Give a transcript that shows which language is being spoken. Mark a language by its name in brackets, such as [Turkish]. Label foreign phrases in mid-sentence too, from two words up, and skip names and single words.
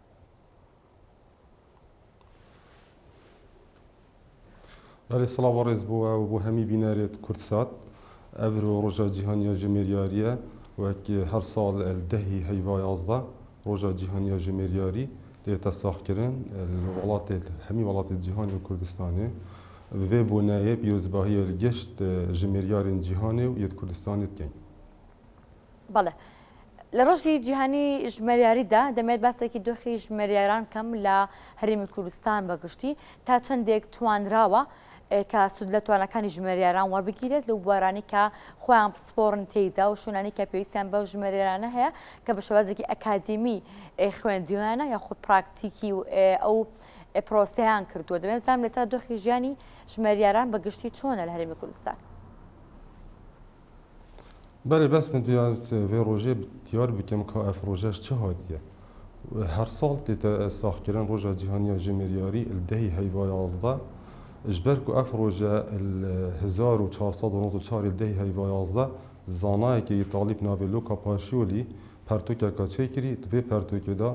[Kurdish] بەڵێ سڵاو بەڕێز بووە و بۆ هەمی بینەرێت کورتسات ئەڤرۆ ڕۆژە جیهانیا ژمێریاریە وەک هەر ساڵ دەهی هەیڤا یازدە ڕۆژە جیهانیا ژمێریاری دێتە ساختکردن وڵاتێت هەمی وڵاتی جیهانی و کوردستانê vê bûneyê pîrozbahiyê li geşt jimêriyarên cîhanê û yê Kurdistanê dikein. [Central Kurdish] بەڵێ لە ڕۆژی جیهانی ژمێریاریدا دەمێت باسێکی دۆخی ژمێریاران کەم لە هەرێمی کوردستان بەگشتی تا چەندێک توانراوە کە سود لە توانەکانی ژمێریاران وەربگیرێت لەو بوارانی کە خۆیان پسپۆڕن تێیدا و شوێنانی کە پێویستیان بەو ژمێریارانە هەیە کە بە شێوازێکی ئەکادیمی خوێندیوانە یاخود پراکتیکی و ئەو پرۆسەیان کردووە دەبێت بزانم لەسەر دۆخی ژیانی ژمێریاران بەگشتی چۆنە لە هەرێمی کوردستان [Kurdish] بەێ بەس من vê rojê diyar bikim ka ev rojeş çi hatiye her sal tête saxkirin roja cîhaniya jimêriyarî li dehî heyva yazda ji ber ku ev roje 1494 dehî heyva yazda zanayekî talîb navê Luka Paşiyolî pertûkeka çêkirî di vê pertûkê da